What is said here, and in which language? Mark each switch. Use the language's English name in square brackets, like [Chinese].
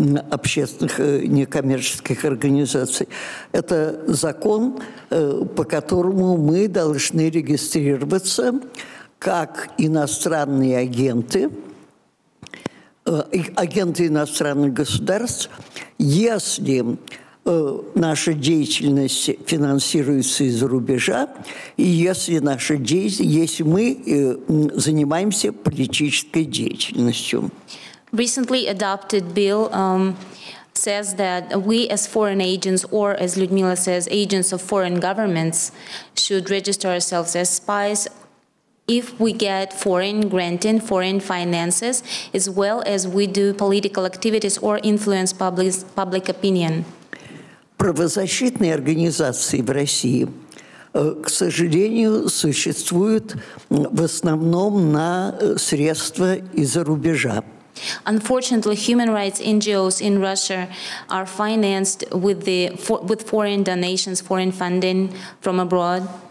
[Russian] общественных некоммерческих организаций, это закон, по которому мы должны регистрироваться как иностранные агенты, агенты иностранных государств, если наша деятельность финансируется из-за рубежа, и если мы занимаемся политической деятельностью. [English] Recently adopted bill says that we as foreign agents, or as Lyudmila says, agents of foreign governments, should register ourselves as spies if we get foreign finances, as well as we do political activities or influence public opinion. [Russian] Правозащитные организации в России, к сожалению, существуют в основном на средства из-за рубежа. [English] Unfortunately, human rights NGOs in Russia are financed with foreign donations, foreign funding from abroad.